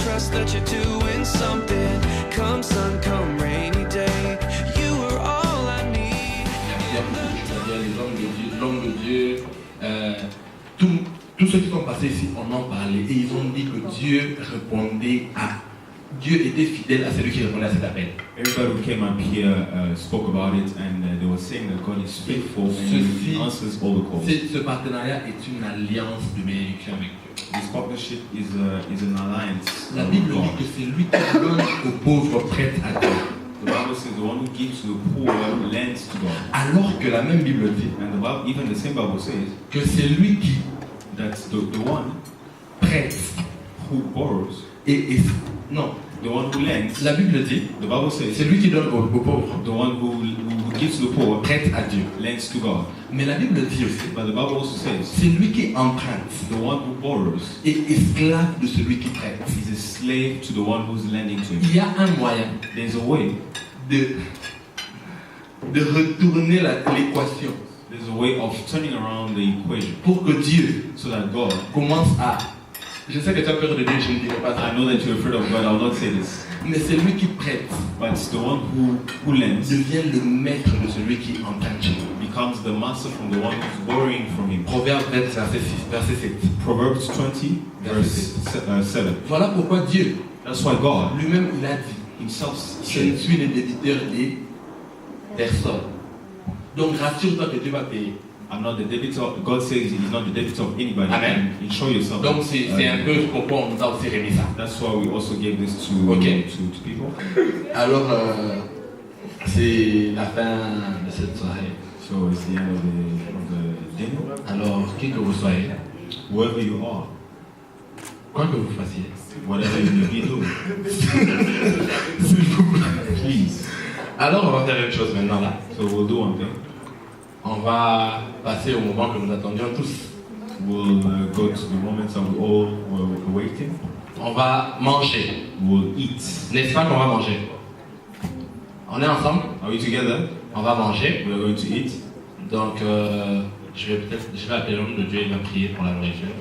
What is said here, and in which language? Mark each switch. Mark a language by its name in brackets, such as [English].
[English] that you're doing something. Come sun, come rainy day, you are all I need. [French] C'est-à-dire l'homme de Dieu, tous ceux qui sont passés ici en ont parlé et ils ont dit que Dieu répondait à... Dieu était fidèle à celui qui répondait à cet appel. [English] Everybody who came up here spoke about it, and they were saying that God is faithful and He answers all the calls. [French] Ce partenariat est une alliance de bénédiction avec Dieu. [English] This partnership is an alliance. [French] La Bible dit que c'est lui qui donne aux pauvres prête à Dieu. [English] The Bible says the one who gives to the poor lends to God. [French] Alors que la même Bible dit, [English] And the Bible, even the same Bible says, [French] que c'est lui qui [English] that the one [French] prête [English] who borrows, [French] non, [English] the one who lends, [French] la Bible dit, [English] the Bible says, [French] c'est lui qui donne aux pauvres, [English] the one who gives to the poor [French] prête à Dieu. [English] lends to God. [French] Mais la Bible dit aussi, [English] But the Bible also says, [French] c'est lui qui emprunte [English] the one who borrows [French] et esclave de celui qui prête. [English] is a slave to the one who's lending to him. [French] Il y a un moyen [English] There's a way. [French] de retourner l'équation [English] There's a way of turning around the equation [French] pour que Dieu [English] so that God, [French] commence à... Je sais que tu as peur de Dieu, je ne dirai pas ça. [English] I know that you're afraid of God, I will not say this, [French] Mais c'est lui qui prête [English] but the one who lends [French] devient le maître de celui qui emprunte chez lui. [English] becomes the master from the one who's borrowing from him. [French] Proverbe 20, verset 7. [English] Proverbs 20, verse 7. [French] Voilà pourquoi Dieu, [English] That's why God [French] lui-même, il a dit, [English] himself [French] je ne [English] said, [French] suis le débiteur des personnes. Donc rassure-toi que Dieu va payer. [English] I'm not the debitor. God says he's not the debitor of anybody. Amen. And show yourself. [French] Donc c'est un peu pourquoi on nous a aussi remis ça. [English] That's why we also gave this to Okay. to people. [French] Alors, c'est la fin de cette soirée. [English] So it's the end of the dinner. [French] Alors, qui que vous soyez, [English] Whoever you are, [French] quoi que vous fassiez, [English] whatever you may be doing, [French] s'il vous plaît. [English] please. [French] Alors, on va faire une chose maintenant là. [English] So we'll do one thing. [French] On va passer au moment que nous attendions tous. [English] We'll go to the moments that we all were waiting. [French] On va manger. [English] We'll eat. [French] N'est-ce pas qu'on va manger? On est ensemble? [English] Are we together? [French] On va manger. [English] We are going to eat. [French] Donc, je vais appeler l'homme de Dieu, il va prier pour la nourriture.